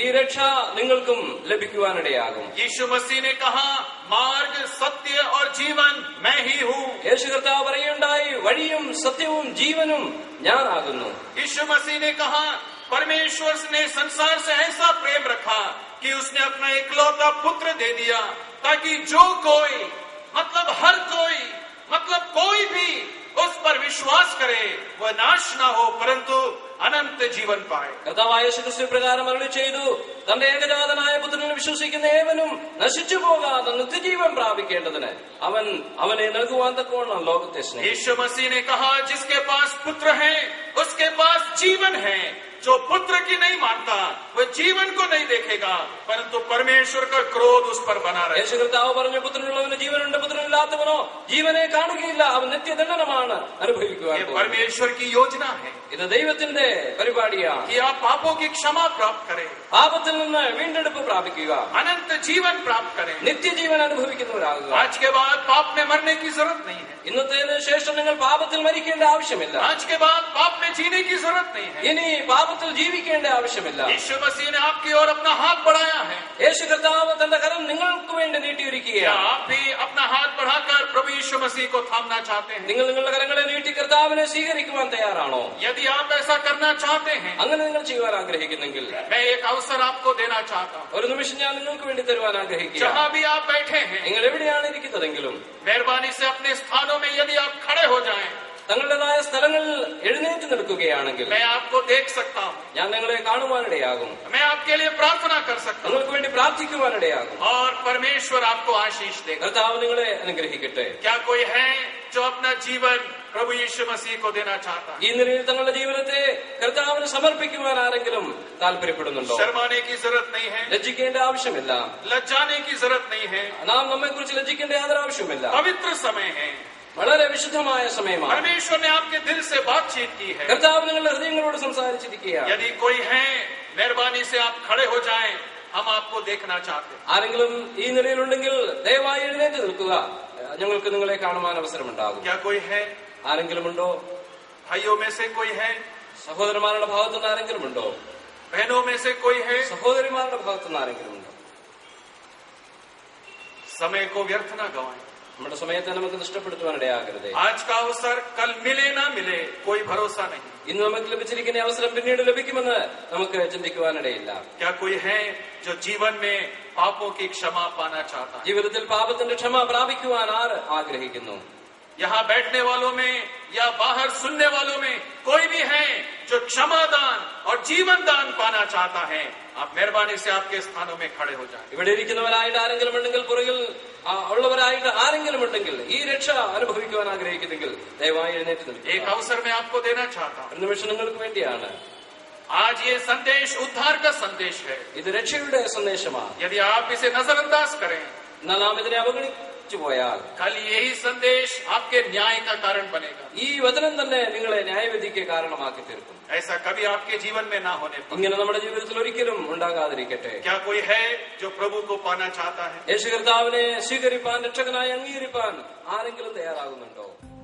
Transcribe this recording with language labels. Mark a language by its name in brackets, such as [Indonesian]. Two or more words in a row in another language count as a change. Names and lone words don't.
[Malayalam] ഈ രക്ഷ നിങ്ങൾക്കും ലഭിക്കുവാനിടയാകും. [Hindi] यीशु मसीह ने कहा, मार्ग, सत्य और जीवन मैं ही हूँ। [Malayalam] യേശു കർത്താവ് പറയുണ്ടായി, വഴിയും സത്യവും ജീവനും ഞാനാകുന്നു. [Hindi] यीशु मसीह ने कहा, परमेश्वर ने संसार से ऐसा प्रेम रखा कि उसने अपना इकलौता पुत्र दे दिया, ताकि जो कोई, मतलब हर कोई, मतलब कोई भी उस पर विश्वास करे वह नाश न हो परंतु अनंत जीवन पाए। [Malayalam] കർത്താവായ യേശു ക്രിസ്തു പ്രകാരം അരുളി ചെയ്തു, തന്റെ ഏകജാതനായ പുത്രനിൽ വിശ്വസിക്കുന്ന ഏവനും നശിച്ചു പോകാതെ നിത്യജീവൻ പ്രാപിക്കേണ്ടതിന് അവനെ നൽകുവാൻ തക്കവണ്ണം ലോകത്തെ സ്നേഹിച്ചു. [Hindi] यीशु मसीह ने कहा, जिसके पास पुत्र है उसके पास जीवन है। जो पुत्र की नहीं मानता वह जीवन को नहीं देखेगा परंतु परमेश्वर का क्रोध उस पर बना रहे। [Malayalam] യേശു കർത്താവ് പറഞ്ഞു, പുത്രനുള്ളവന് ജീവനുണ്ട്, പുത്രനില്ലാത്തവനോ ജീവനെ കാണുകയില്ല, അവൻ നിത്യദണ്ഡനമാണ് അനുഭവിക്കുവാൻ. [Hindi] ये परमेश्वर की योजना है [Malayalam] ഇത് ദൈവത്തിന്റെ പരിപാടിയാണ്. [Hindi] कि आप पापों की क्षमा प्राप्त करें, [Malayalam] പാപത്തിൽ നിന്ന് വീണ്ടെടുപ്പ് പ്രാപിക്കുക, [Hindi] अनंत जीवन प्राप्त करें। [Malayalam] നിത്യജീവൻ അനുഭവിക്കുന്നവരാകുക. [Hindi] आज के बाद पाप में मरने की जरूरत नहीं है। [Malayalam] ഇന്നത്തേന് ശേഷം നിങ്ങൾ പാപത്തിൽ മരിക്കേണ്ട ആവശ്യമില്ല. [Hindi] आज के बाद पाप में जीने की जरूरत नहीं है। [Malayalam] ഇനി പാപത്തിൽ ജീവിക്കേണ്ട ആവശ്യമില്ല. [Hindi] यीशु मसीह ने आपकी ओर अपना हाथ बढ़ाया है। [Malayalam] യേശു കർത്താവ് തന്റെ കരം നിങ്ങൾക്ക് വേണ്ടി [Hindi] क्या [Malayalam] നീട്ടിയിരിക്കുകയാണ്. [Hindi] आप भी अपना हाथ बढ़ाकर प्रभु यीशु मसीह को थामना चाहते हैं? [Malayalam] നിങ്ങൾ നിങ്ങളുടെ കരങ്ങളെ നീട്ടി കർത്താവിനെ സ്വീകരിക്കുവാൻ തയ്യാറാണോ? [Hindi] यदि आप ऐसा करना चाहते हैं, [Malayalam] അങ്ങനെ നിങ്ങൾ ചെയ്യുവാൻ ആഗ്രഹിക്കുന്നെങ്കിൽ [Hindi] मैं एक अवसर आपको देना चाहता हूँ। [Malayalam] ഒരു നിമിഷം ഞാൻ നിങ്ങൾക്ക് വേണ്ടി തരുവാൻ ആഗ്രഹിക്കുക. [Hindi] जहाँ भी आप बैठे हैं, [Malayalam] നിങ്ങൾ എവിടെയാണ് ഇരിക്കുന്നതെങ്കിലും [Hindi] मेहरबानी से अपने स्थानों में यदि आप खड़े हो जाएं, [Malayalam] തങ്ങളുടേതായ സ്ഥലങ്ങളിൽ എഴുന്നേറ്റ് നിൽക്കുകയാണെങ്കിൽ [Hindi] मैं आपको देख सकता हूँ, [Malayalam] ഞാൻ നിങ്ങളെ കാണുവാനിടയാകും, [Hindi] मैं आपके लिए प्रार्थना कर सकता हूँ [Malayalam] നിങ്ങൾക്ക് വേണ്ടി പ്രാർത്ഥിക്കുവാനിടയാകും. [Hindi] और परमेश्वर आपको आशीष देगा। [Malayalam] കർത്താവ് നിങ്ങളെ അനുഗ്രഹിക്കട്ടെ. [Hindi] क्या कोई है जो अपना जीवन प्रभु यीशु मसीह को देना चाहता है? [Malayalam] ഈ നിലയിൽ തങ്ങളുടെ ജീവിതത്തെ കർത്താവിന് സമർപ്പിക്കുവാൻ ആരെങ്കിലും താല്പര്യപ്പെടുന്നുണ്ടോ? [Hindi] शर्माने की जरूरत नहीं है, [Malayalam] ലജ്ജിക്കേണ്ട ആവശ്യമില്ല. [Hindi] लज्जाने की जरूरत नहीं है। [Malayalam] നാം നമ്മെ കുറിച്ച് ലജ്ജിക്കേണ്ട യാതൊരു ആവശ്യമില്ല. [Hindi] पवित्र समय है, [Malayalam] വളരെ വിശുദ്ധമായ സമയമാണ്. [Hindi] परमेश्वर ने आपके दिल से बातचीत की है। [Malayalam] കർത്താവ് നിങ്ങളുടെ ഹൃദയങ്ങളോട് സംസാരിച്ചിരിക്കുകയാണ്. [Hindi] यदि कोई है, मेहरबानी से आप खड़े हो जाएं, हम आपको देखना चाहते हैं। [Malayalam] ആരെങ്കിലും ഈ നിലയിലുണ്ടെങ്കിൽ ദയവായി എഴുന്നേറ്റ് നിൽക്കുക, ഞങ്ങൾക്ക് നിങ്ങളെ കാണുവാൻ അവസരമുണ്ടാകും. [Hindi] क्या कोई है? [Malayalam] ആരെങ്കിലും ഉണ്ടോ? [Hindi] भाइयों में से कोई है? [Malayalam] സഹോദരന്മാരുടെ ഭാഗത്തുനിന്ന് ആരെങ്കിലും ഉണ്ടോ? [Hindi] बहनों में से कोई है [Malayalam] സഹോദരിമാരുടെ ഭാഗത്തുനിന്ന് ആരെങ്കിലും ഉണ്ടോ? [Hindi] समय को व्यर्थ ना गवाएं। [Malayalam] നമ്മുടെ സമയത്തെ നമുക്ക് നഷ്ടപ്പെടുത്തുവാനിടയാകരുതേ. [Hindi] आज का अवसर कल मिले ना मिले कोई भरोसा नहीं. [Malayalam] ഇന്ന് നമുക്ക് ലഭിച്ചിരിക്കുന്ന അവസരം പിന്നീട് ലഭിക്കുമെന്ന് നമുക്ക് ചിന്തിക്കുവാനിടയില്ല. [Hindi] क्या कोई है जो जीवन में पापों की क्षमा पाना चाहता है? [Malayalam] ജീവിതത്തിൽ പാപത്തിന്റെ ക്ഷമ പ്രാപിക്കുവാൻ ആര് ആഗ്രഹിക്കുന്നു? [Hindi] यहाँ बैठने वालों में या बाहर सुनने वालों में कोई भी है जो क्षमा दान और जीवन दान पाना चाहता है, आप मेहरबानी से आपके स्थानों में खड़े हो जाएं. [Malayalam] ഇവിടെ ഇരിക്കുന്നവരായിട്ട് ആരെങ്കിലും ഉണ്ടെങ്കിൽ, പുറകിൽ ഉള്ളവരായിട്ട് ആരെങ്കിലും ഉണ്ടെങ്കിൽ, ഈ രക്ഷ അനുഭവിക്കുവാൻ ആഗ്രഹിക്കുന്നെങ്കിൽ ദയവായി എഴുന്നേറ്റ് നിൽക്കുക. [Hindi] एक अवसर मैं आपको देना चाहता हूं. [Malayalam] ഒരു നിമിഷം നിങ്ങൾക്ക് വേണ്ടിയാണ്. [Hindi] आज ये संदेश उद्धार का संदेश है. [Malayalam] ഇത് രക്ഷയുടെ സന്ദേശമാണ്. [Hindi] यदि आप इसे नजरअंदाज करें, [Malayalam] എന്നാൽ നാം ഇതിനെ അവഗണിച്ചു പോയാൽ [Hindi] कल यही संदेश आपके न्याय का कारण बनेगा. [Malayalam] ഈ വചനം തന്നെ നിങ്ങളെ ന്യായവിധിക്ക് കാരണമാക്കി തീർക്കും. [Hindi] ऐसा कभी आपके जीवन में ना होने पाए. [Malayalam] ഇങ്ങനെ നമ്മുടെ ജീവിതത്തിൽ ഒരിക്കലും ഉണ്ടാകാതിരിക്കട്ടെ. [Hindi] क्या कोई है जो प्रभु को पाना चाहता है? [Malayalam] യേശു കർത്താവിനെ സ്വീകരിപ്പാൻ, രക്ഷകനായി അംഗീകരിപ്പാൻ ആരെങ്കിലും തയ്യാറാകുന്നുണ്ടോ?